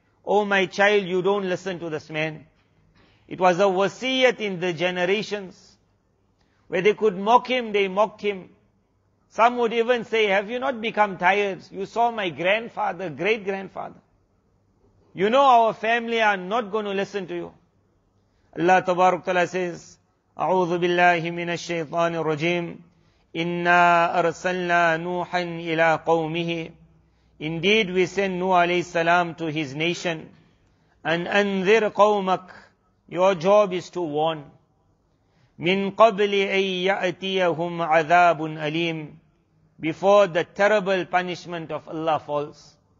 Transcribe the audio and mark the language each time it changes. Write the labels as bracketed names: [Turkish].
[English] Oh my child, you don't listen to this man. It was a wasiyat in the generations. Where they could mock him, they mocked him. Some would even say, have you not become tired? You saw my grandfather, great-grandfather. You know our family are not going to listen to you. Allah Tabarak Ta'ala says, [Arabic] أعوذ بالله من الشيطان الرجيم إنا أرسلنا نوحا إلى قومه. [English] Indeed, we sent Nuh alayhi salam to his nation. And [Arabic] anzir qawmak, [English] your job is to warn. [Arabic] Min qabli an ya'tiyahum adhabun alim, [English] before the terrible punishment of Allah falls.